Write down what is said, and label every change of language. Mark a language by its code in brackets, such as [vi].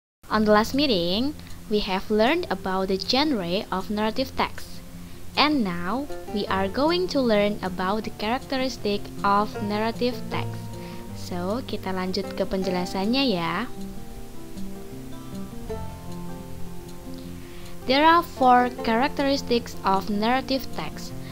[en] On the last meeting, we have learned about the genre of narrative text. And now, we are going to learn about the characteristic of narrative text. [id] So, kita lanjut ke penjelasannya ya. [en] There are 4 characteristics of narrative text.